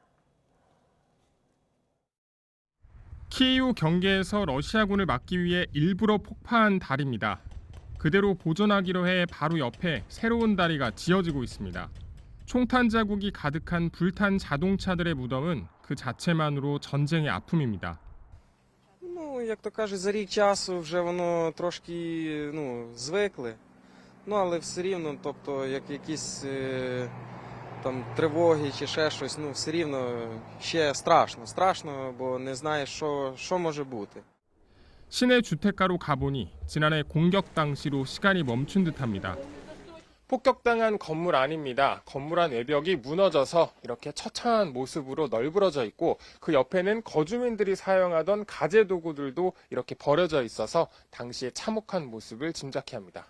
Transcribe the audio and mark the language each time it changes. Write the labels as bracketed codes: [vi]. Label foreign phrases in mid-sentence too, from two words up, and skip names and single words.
[ko] 키이우 경계에서 러시아군을 막기 위해 일부러 폭파한 다리입니다. 그대로 보존하기로 해 바로 옆에 새로운 다리가 지어지고 있습니다. 총탄 자국이 가득한 불탄 자동차들의 무덤은 그 자체만으로 전쟁의 아픔입니다. [uk] Як то кажуть, за рік часу вже воно трошки звикли. Але все рівно, тобто, як якісь там тривоги чи ще щось, все рівно ще страшно. Страшно, бо не знаєш, що може бути. [ko] 시내 주택가로 가보니 지난해 공격 당시로 시간이 멈춘 듯합니다. 폭격당한 건물 안입니다. 건물 안 외벽이 무너져서 이렇게 처참한 모습으로 널브러져 있고 그 옆에는 거주민들이 사용하던 가재 도구들도 이렇게 버려져 있어서 당시의 참혹한 모습을 짐작케 합니다.